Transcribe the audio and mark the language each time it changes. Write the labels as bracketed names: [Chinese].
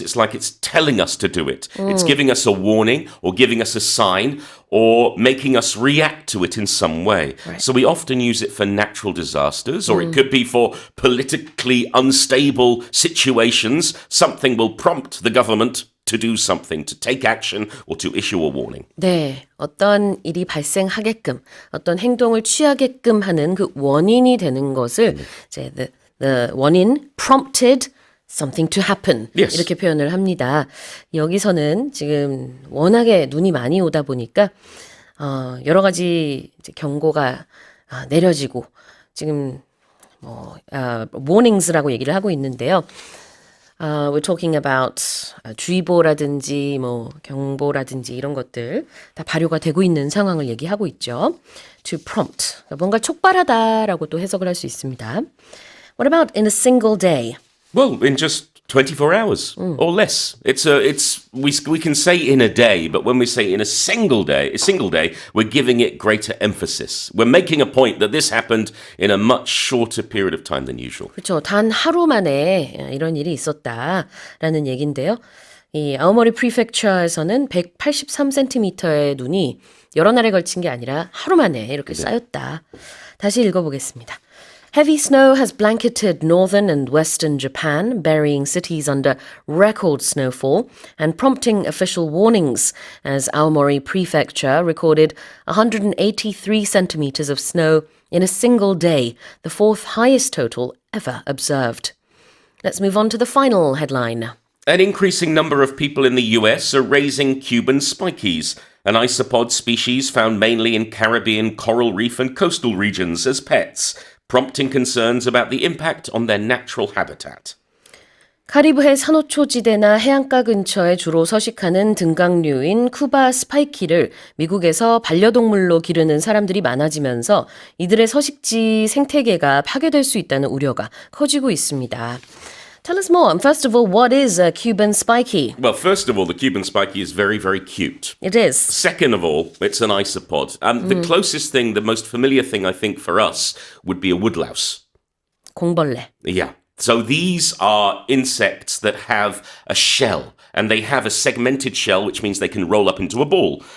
[English] It's like it's telling us to do it. It's giving us a warning or giving us a sign or making us react to it in some way. Right. So we often use it for natural disasters, or it could be for politically unstable situations. Something will prompt the government to do something, to take action, or to issue a warning. [Korean] 네, 어떤 일이 발생하게끔, 어떤 행동을 취하게끔 하는 그 원인이 되는 것을 이제 the 원인 [English] prompted something to happen Yes. [Korean] 이렇게 표현을 합니다. 여기서는 지금 워낙에 눈이 많이 오다 보니까 여러 가지 이제 경고가 내려지고 지금 warnings라고 얘기를 하고 있는데요. [English] We're talking about [Korean] 주의보라든지 경보라든지 이런 것들 다 발효가 되고 있는 상황을 얘기하고 있죠. To prompt, 그러니까 뭔가 촉발하다라고 또 해석을 할 수 있습니다. [English] What about in a single day? Well, in just 24 hours or less. We can say in a day, but when we say in a single day, we're giving it greater emphasis. We're making a point that this happened in a much shorter period of time than usual. [Korean] 그렇죠. 단 하루 만에 이런 일이 있었다라는 얘기인데요. 이 아오모리 프리펙처에서는 183cm의 눈이 여러 날에 걸친 게 아니라 하루 만에 이렇게 쌓였다. 다시 읽어보겠습니다. [English] Heavy snow has blanketed northern and western Japan, burying cities under record snowfall and prompting official warnings, as Aomori Prefecture recorded 183 centimeters of snow in a single day, the fourth highest total ever observed. Let's move on to the final headline. An increasing number of people in the US are raising Cuban spikies, an isopod species found mainly in Caribbean coral reef and coastal regions, as pets, prompting concerns about the impact on their natural habitat. [Korean] 카리브해 산호초지대나 해안가 근처에 주로 서식하는 등강류인 쿠바 스파이키를 미국에서 반려동물로 기르는 사람들이 많아지면서 이들의 서식지 생태계가 파괴될 수 있다는 우려가 커지고 있습니다. [English] Tell us more. First of all, what is a Cuban spiky? Well, first of all, the Cuban spiky is very, very cute. It is. Second of all, it's an isopod. The closest thing, the most familiar thing, I think, for us would be a woodlouse. [Korean] 공벌레. [English] Yeah. So these are insects that have a shell, and they have a segmented shell, which means they can roll up into a ball.